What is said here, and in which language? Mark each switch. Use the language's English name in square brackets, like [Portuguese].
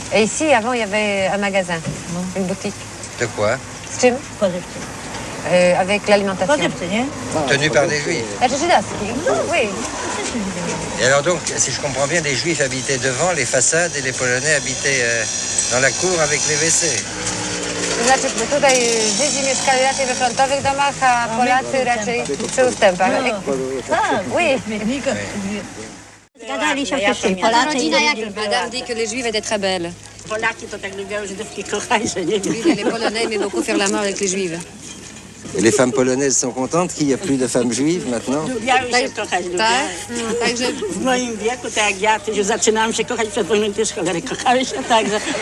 [French] Et ici, avant, il y avait un magasin, une boutique. De quoi? [Polish] Z czym? Spożywczy. [French] Avec l'alimentation. [Polish] Spożywczy, nie? [French] Tenus par des Juifs. [Polish] Znaczy żydowski. [French] Oui. Et alors donc, si je comprends bien, les Juifs habitaient devant les façades et les Polonais habitaient dans la cour avec les WC. [Polish] Znaczy tutaj Żydzi mieszkali raczej we frontowych domach, a Polacy raczej przy ustępach. Tak, [French] Oui. [Polish] Zgadali się wszyscy. Polacy i [French] Madame dit que les Juifs étaient très belles. [Polish] Polaki to tak lubią Żydówki kochać, że nie wiem. [French] Les Polonais aimaient beaucoup faire l'amour avec les Juifs. Et les femmes polonaises sont contentes qu'il n'y a plus de femmes juives maintenant? [Polish] Lubiały się kochać, lubiały. Tak? Także W moim wieku, tak jak ja, to już zaczynałam się kochać przed wojną, też cholery kochały się, także...